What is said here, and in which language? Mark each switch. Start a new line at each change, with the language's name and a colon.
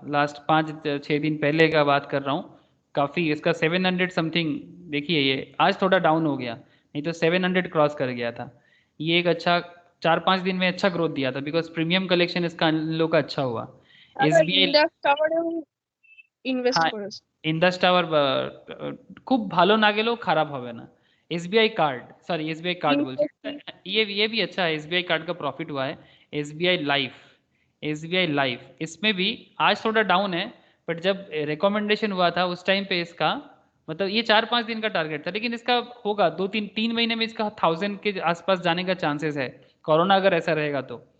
Hindi: Last 5-6 दिन पहले का बात कर रहा हूँ, काफ़ी इसका 700 समथिंग, देखिए ये आज थोड़ा डाउन हो गया, नहीं तो 700 क्रॉस कर गया था। ये एक अच्छा 4-5 दिन में अच्छा ग्रोथ दिया था बिकॉज प्रीमियम कलेक्शन इसका इन लोग का अच्छा हुआ।
Bangla: SBI ইনভেস্ট हाँ করেছে। ইন্দাস টাওয়ার খুব ভালো না গেলেও খারাপ হবে না।
Hindi: SBI card, sorry SBI card बोल, ये भी अच्छा है, SBI कार्ड का प्रॉफिट हुआ है। SBI लाइफ इसमें भी आज थोड़ा डाउन है, बट जब रिकमेंडेशन हुआ था उस टाइम पे इसका मतलब ये 4-5 दिन का टारगेट था, लेकिन इसका होगा 2-3 महीने में इसका 1000 के आसपास जाने का चांसेस है, कोरोना अगर ऐसा रहेगा तो।